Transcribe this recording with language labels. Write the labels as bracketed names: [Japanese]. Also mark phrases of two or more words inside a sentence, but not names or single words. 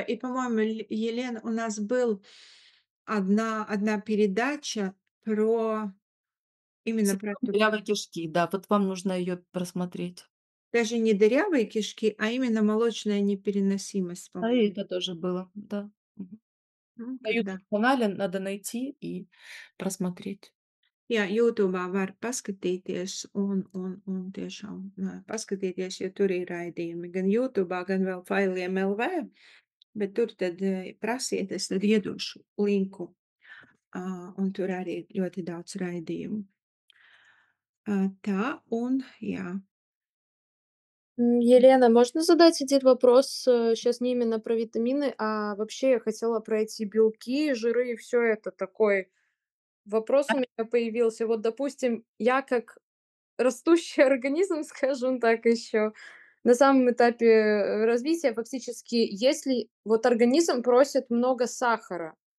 [Russian] И, по-моему, Елена, у нас был одна передача про именно про Синдром эту, дырявой кишки, да, вот вам нужно ее просмотреть. даже не дырявые кишки, а именно молочная непереносимость, Да, и по-моему. это тоже было, да. Мгм. Ну, На тогда. "Ютуб"-канале надо найти и просмотреть. [Latvian] Jā, "Jūtūbā" var paskatīties un tiešām, paskatīties, jo tur ir raidījumi gan "Jūtūbā", gan vēl Failiem LV, bet tur tad, prasiet, es tad iedošu linku, un tur arī ļoti daudz raidījumu. Tā un jā. [Russian] Елена, можно задать один вопрос? Сейчас не именно про витамины, а вообще я хотела про эти белки, жиры и все это. Такой вопрос у меня появился. Вот, допустим, я как растущий организм, скажем так, еще на самом этапе развития, фактически, если вот организм просит много сахара,